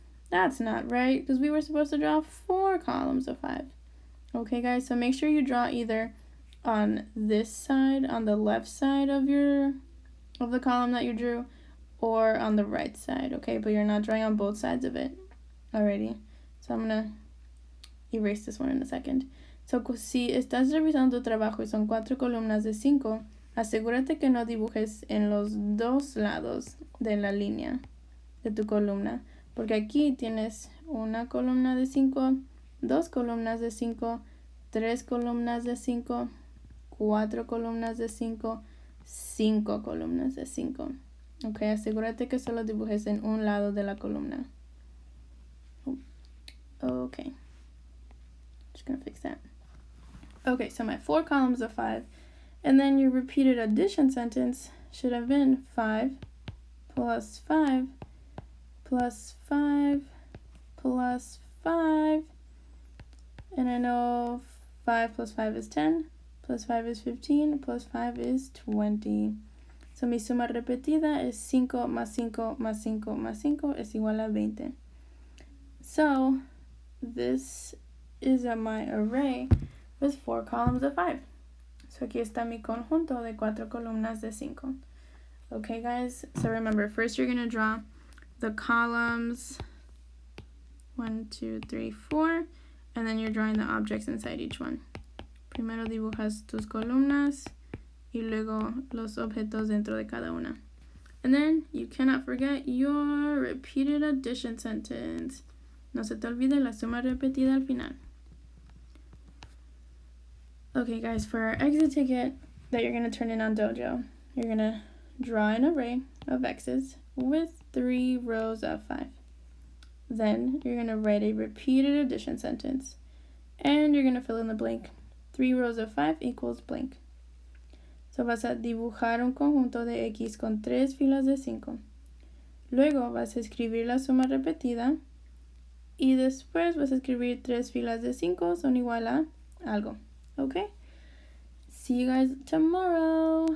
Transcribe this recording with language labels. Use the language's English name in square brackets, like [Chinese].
[English] That's not right, because we were supposed to draw 4 columns of 5. Okay, guys, so make sure you draw either on this side, on the left side of the column that you drew, or on the right side, okay? But you're not drawing on both sides of it. Alrighty, so I'm gonna erase this one in a second. [Spanish] So, si estás revisando tu trabajo y son 4 columnas de 5, asegúrate que no dibujes en los dos lados de la línea de tu columna, porque aquí tienes una columna de 5, 2 columnas de 5, 3 columnas de 5, 4 columnas de 5, 5 columnas de 5. Ok, asegúrate que solo dibujes en un lado de la columna. [English] Okay, just gonna fix that. Okay, so my 4 columns of 5, and then your repeated addition sentence should have been 5 plus 5 plus 5 plus 5, and I know 5 plus 5 is 10, plus 5 is 15, plus 5 is 20. [Spanish] So mi suma repetida es 5 más 5 más 5 más 5 es igual a 20. [English] So this is my array with 4 columns of 5. [Spanish] So aquí está mi conjunto de 4 columnas de 5. [English] Okay, guys, so remember, first you're going to draw the columns 1, 2, 3, 4, and then you're drawing the objects inside each one. [Spanish] Primero dibujas tus columnas y luego los objetos dentro de cada una. [English] And then you cannot forget your repeated addition sentence. [Spanish] No se te olvide la suma repetida al final. [English] Okay, guys, for our exit ticket that you're going to turn in on Dojo, you're going to draw an array of x's with 3 rows of 5. Then you're going to write a repeated addition sentence, and you're going to fill in the blank. 3 rows of 5 equals blank. [Spanish] So vas a dibujar un conjunto de x con 3 filas de 5. Luego vas a escribir la suma repetida y después vas a escribir 3 filas de 5 son igual a algo. [English] Okay? See you guys tomorrow.